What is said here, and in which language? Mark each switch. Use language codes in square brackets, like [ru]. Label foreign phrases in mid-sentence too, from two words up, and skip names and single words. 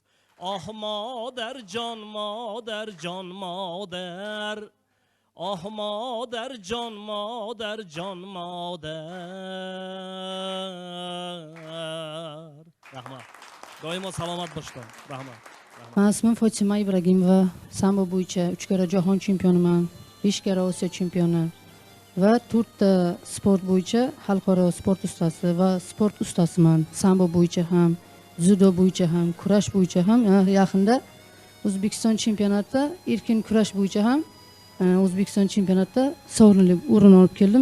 [fa] آه مادر جان مادر جان مادر آه مادر جان مادر جان مادر رحمت دائما سلامت باشتم. رحمت. من اسمم [uz] فاطمه ابراگیمова sambo bo'yicha 3 karra jahon chempioniman 5 karra Osiyo chempioni va 4 ta sport bo'yicha xalqaro sport ustasi va sport ustasiman. Sambo bo'yicha ham dzyudo bo'yicha ham kurash bo'yicha ham yaqinda O'zbekiston chempionatida erkin kurash bo'yicha ham O'zbekiston chempionatida sovrinli o'rin olib keldim.